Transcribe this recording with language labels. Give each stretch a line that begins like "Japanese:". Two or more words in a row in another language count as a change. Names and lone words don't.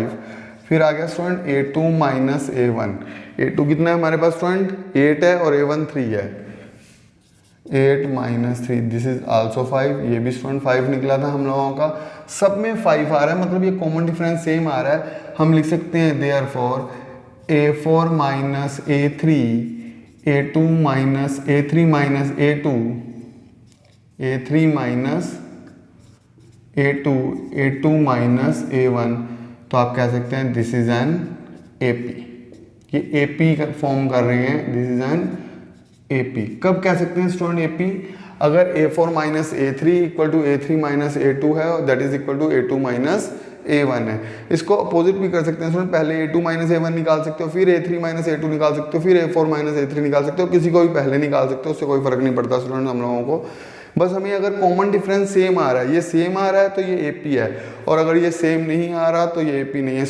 Hindi: फिर आ गया स्टूडेंट A2 माइनस A1. A2 कितना है हमारे पास स्टूडेंट 8 है और A1 3 है.
English: 8 minus 3 this is also 5.
Hindi: ये भी स्टूडेंट 5 निकला था हम लोगों का. सब में 5 आ रहा है, मतलब ये
English: common difference same
Hindi: आ रहा है. हम लिख सकते हैं देयरफॉर A4 माइनस A3, A2 माइनस A3 माइनस A2, A3 माइनस A2, A2 माइनस A1. तो आप कह सकते हैं
English: this is an AP.
Hindi: ये AP फॉर्म कर रहे हैं,
English: this is an AP.
Hindi: कब कह सकते हैं स्टूडेंट AP, अगर A4 माइनस A3
English: equal to
Hindi: A3 माइनस A2 है और
English: that is equal to
Hindi: A2 माइनस A1 है. इसको अपोजिट भी कर सकते हैं स्टूडेंट, पहले A2 माइनस A1 निकाल सकते हो, फिर A3 माइनस A2 निकाल सकते हो, फिर A4 माइनस A3 निकाल सकते हो. किसी को भी पहले निकाल सकते हो, उससे कोई फर्क नहीं पड़ता स्टूडेंट हम लोगों को. बस हमें अगर
English: common difference same
Hindi: आ रहा है, ये सेम आ रहा है तो ये AP है, और अगर ये सेम नहीं आ रहा तो ये AP नहीं है.